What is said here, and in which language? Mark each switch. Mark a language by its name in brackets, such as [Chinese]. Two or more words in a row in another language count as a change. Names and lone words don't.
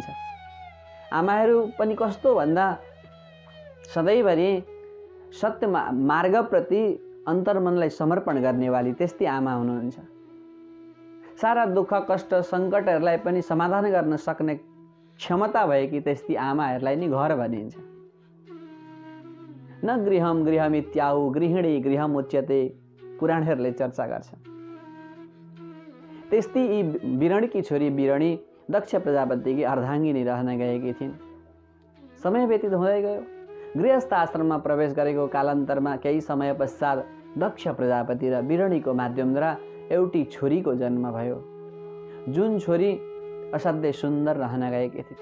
[Nepali] आमाहरू पनि कस्तो भन्दा सधैँभरि सत्य मार्गप्रति अन्तर्मनलाई समर्पण गर्नेवाली त्यस्तै आमा हुनुहुन्छ। सारा दुःख कष्ट सङ्कटहरूलाई पनि समाधान गर्न सक्ने क्षमता भएकी त्यस्तै आमाहरूलाई नि घर भनिन्छ। [Sanskrit] न गृहम गृहमित्याहु गृहिणी गृहम उच्यते [Nepali] पुराणहरूले चर्चा गर्छ। त्यस्तै यी विरणकी छोरी विरणी दक्ष प्रजापतिकी अर्धाङ्गिनी रहन गएकी थिइन्। समय व्यतीत हुँदै गयो। गृहस्थ आश्रममा प्रवेश गरेको कालान्तरमा केही समय पश्चात दक्ष प्रजापति र विरणीको माध्यमद्वारा एउटी छोरीको जन्म भयो, जुन छोरी असाध्यै सुन्दर रहन गएकी थिइन्।